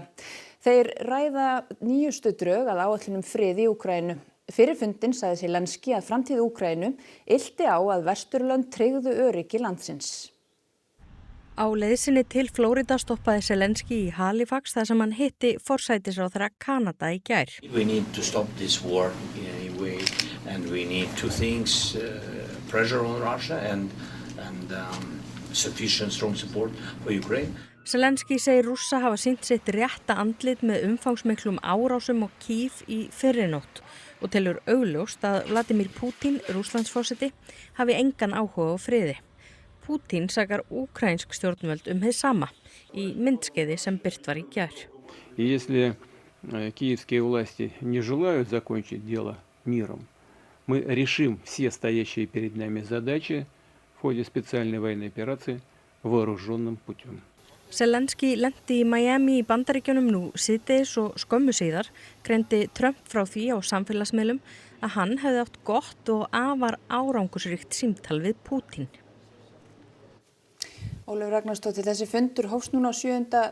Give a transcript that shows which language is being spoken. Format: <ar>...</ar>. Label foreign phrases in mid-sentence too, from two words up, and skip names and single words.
<is>Þeir ræða nýjustu drög að áætlun frið í Úkraínu. Fyrir fundinn sagði Zelensky að framtíð Úkraínu ylti á að Vesturlönd tryggðu öryggi landsins. Á leið sinni til Flórída stoppaði Zelensky í Halifax þar sem hann hitti forsætisráðherra Kanada í gær.</is> <en>We need to stop this war and we need 2 things, pressure on Russia and sufficient strong support for Ukraine.</en> <is>Zelensky segir Rússa hafa sýnt sitt rétta andlit með umfangsmiklum árásum og Kýv í fyrrinótt og telur augljóst að Vladimir Putin, Rússlandsforseti, hafi engan áhuga á friði. Putin sakar úkraínsk stjórnvöld hið sama í myndskeiði sem birt var í gær.</is> <ru>Если киевские власти не желают закончить дело миром, мы решим все стоящие перед нами задачи в ходе специальной военной операции вооруженным путем.</ru> <is>Zelensky lenti í Miami í Bandaríkjunum nú síðdegis og skömmu síðar greindi Trump frá því á samfélagsmiðlum að hann hefði átt gott og afar árangursríkt símtal við Putin. Ólöf Ragnarsdóttir, þessi fundur hófst núna á 7.</is>